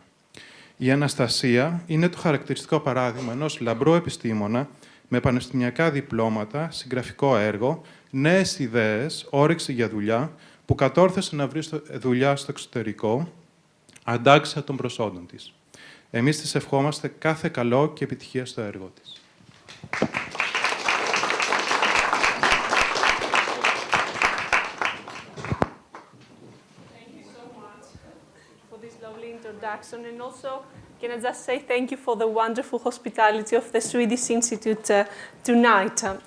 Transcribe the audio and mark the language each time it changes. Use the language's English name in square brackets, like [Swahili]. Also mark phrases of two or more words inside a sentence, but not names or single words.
[Greek] Η Αναστασία είναι το χαρακτηριστικό παράδειγμα ενός λαμπρού επιστήμονα με πανεπιστημιακά διπλώματα, συγγραφικό έργο, νέες ιδέες, όρεξη για δουλειά, που κατόρθωσε να βρει δουλειά στο εξωτερικό, αντάξια των προσόντων της. Εμείς της ευχόμαστε κάθε καλό και επιτυχία στο έργο της. [English] Introduction, and also can I just say thank you for the wonderful hospitality of the Swedish Institute tonight.